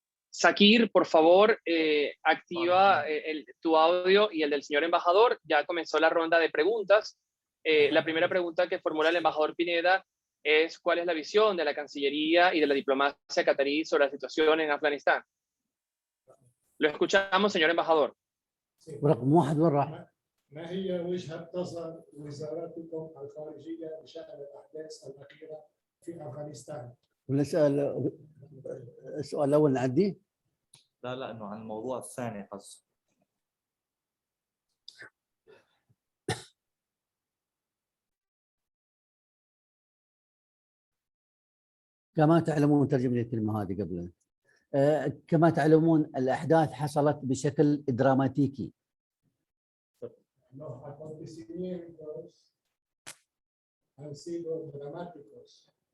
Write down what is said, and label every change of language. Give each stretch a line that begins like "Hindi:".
Spanish: Sakir, por favor, activa tu audio y el del señor embajador. Ya comenzó la ronda de preguntas. La primera pregunta que formula el embajador Pineda es ¿cuál es la visión de la Cancillería y de la diplomacia catarí sobre la situación en Afganistán? Lo escuchamos, señor embajador.
Arabic: رقم واحد وين راح؟ ما هي وجهة نظر وزارتكم الخارجية بشأن الأحداث الأخيرة في أفغانستان؟ ولا السؤال الأول نعديه؟ لا انه عن الموضوع الثاني قصد. كما تعلمون ترجم لي الكلمة هذه قبل. كما تعلمون الأحداث حصلت بشكل دراماتيكي.
Spanish: Los acontecimientos han sido dramáticos.